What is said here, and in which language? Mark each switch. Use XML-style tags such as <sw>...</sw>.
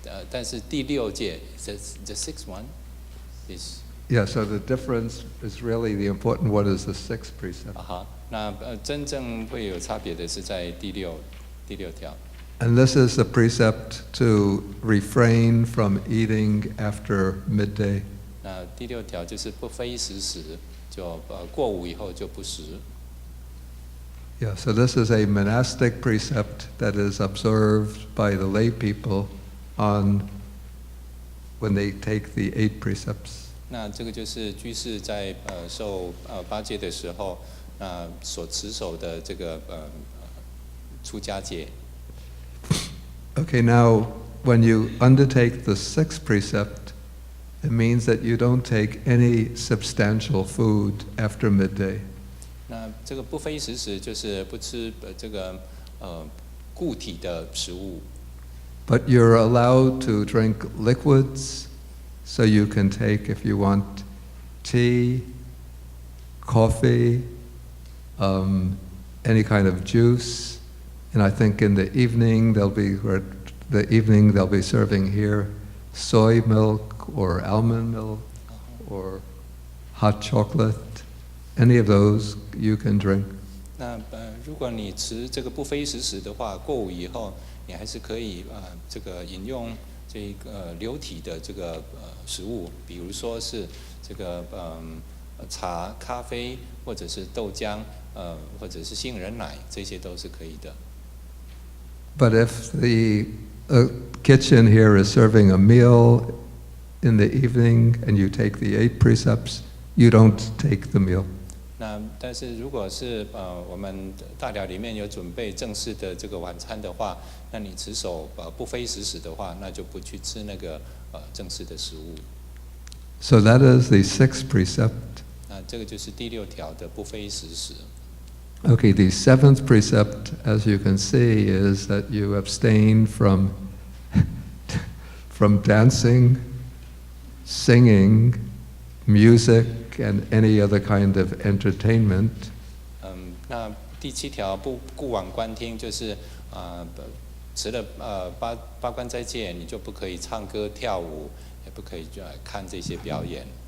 <zh>但是第6戒</zh> <en>the 6th one is. Yeah, so the difference is really the important one is the 6th precept.</en> <zh>那真正会有差别的是在第6条。</zh> <en>And this is a precept to refrain from eating after midday.</en> <zh>那第6条就是不非时食，就过午以后就不食。</zh> <en>Yeah, so this is a monastic precept that is observed by the lay people when they take the 8 precepts.</en> <zh>那这个就是居士在受8戒的时候，所持守的这个出家戒。</zh> <en>Okay, now when you undertake the 6th precept, it means that you don't take any substantial food after midday.</en> <zh>那这个不非时食就是不吃这个固体的食物。</zh> <en>But you're allowed to drink liquids, so you can take, if you want, tea, coffee, any kind of juice. And I think in the evening they'll be serving here soy milk or almond milk or hot chocolate. Any of those you can drink.</en> <zh>那如果你持这个不非时食的话，过午以后你还是可以这个饮用这个流体的这个食物，比如说是这个茶、咖啡，或者是豆浆，或者是杏仁奶，这些都是可以的。</zh> <en>But if the kitchen here is serving a meal, in the evening and you take the 8 precepts, you don't take the meal.</en> <zh>那但是如果是我们大寮里面有准备正式的这个晚餐的话，那你持守不非时食的话，那就不去吃那个正式的食物。</zh> <en>So that is the 6th precept.</en> <zh>那这个就是第6条的不非时食。</zh> <en>Okay, the 7th precept, as you can see, is that you abstain from dancing, singing, music, and any other kind of entertainment.</en> <zh>那第7条不顾往观听，就是除了八关斋戒，你就不可以唱歌跳舞，也不可以看这些表演。</zh>